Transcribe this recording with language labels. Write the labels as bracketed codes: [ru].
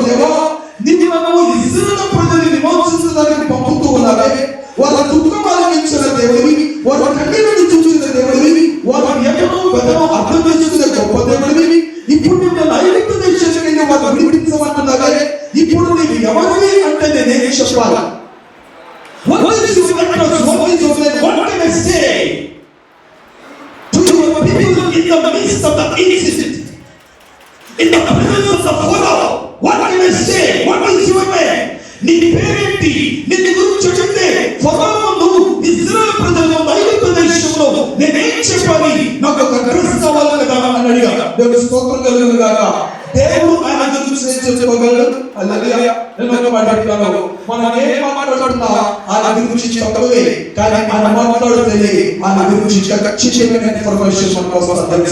[te] దేవా, నీవు ఇశ్రాయేలు ప్రజల్ని విమోచించడానికి పంపుతూ ఉన్నావే, వాళ్ళ దుఃఖం ఆలకించిన దేవుడివి, వాళ్ళ కన్నీరుని చూసిన దేవుడివి, వాళ్ళ ఎక్కడో వెదనో అర్థం చేసుకునే గొప్ప దేవుడివి. ఇప్పుడు నిన్ను ఐగుప్తు దేశానికి వాళ్ళు విడిపించమంటున్నావే, ఇప్పుడు నీవు ఎవరివి అంటే నేనేం చెప్పాలి? [en] What is your address? What is your name? What can I say to your people in the midst of the incident, in the presence of Pharaoh? What can I say? What is your name? [te] నీ పేరేంటి? నిన్ను గురించి చెప్తే ఫరో ముందు ఇశ్రాయేలు ప్రజల ఐగుప్తు దేశంలో నేనేం చెప్పాలి? నాకు ఒక అడ్రస్ కావాలి కదా అని అడిగాడు. దేవుని స్తోత్రం కలుగునుగాక. దేవుడు ఆయన గురించి చెప్పగలడు. హల్లెలూయా. నేను ఒక మాట అంటున్నాను, మనం ఏం మాట్లాడుతున్నా ఆయన గురించి చెప్పవే, కానీ ఆయన మాట్లాడితే ఆయన గురించి ఖచ్చితమైన ఇన్ఫర్మేషన్ మన కోసం వస్తుంది.